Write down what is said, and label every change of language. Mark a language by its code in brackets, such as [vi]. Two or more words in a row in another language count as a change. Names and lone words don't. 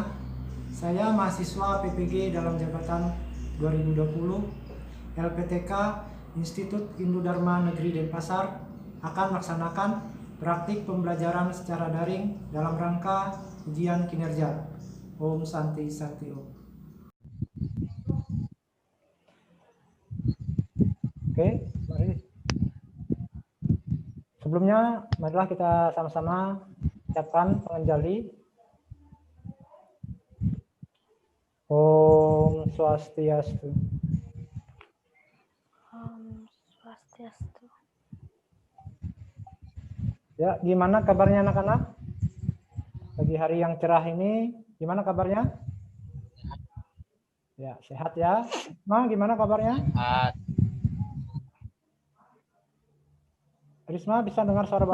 [id] Saya mahasiswa PPG dalam jabatan 2020 LPTK Institut Hindu Dharma Negeri Denpasar akan melaksanakan praktik pembelajaran secara daring dalam rangka ujian kinerja. [sa] Om Santi Santi Om. [id] Oke, mari. Sebelumnya, marilah kita sama-sama ucapkan penganjali. [sa] Om Swastiastu. Om Swastiastu. [id] Ya, gimana kabarnya anak-anak? Pagi hari yang cerah ini, gimana kabarnya? Ya, sehat ya. Ma, gimana kabarnya? Sehat. Risma, bisa dengar suara Bapak?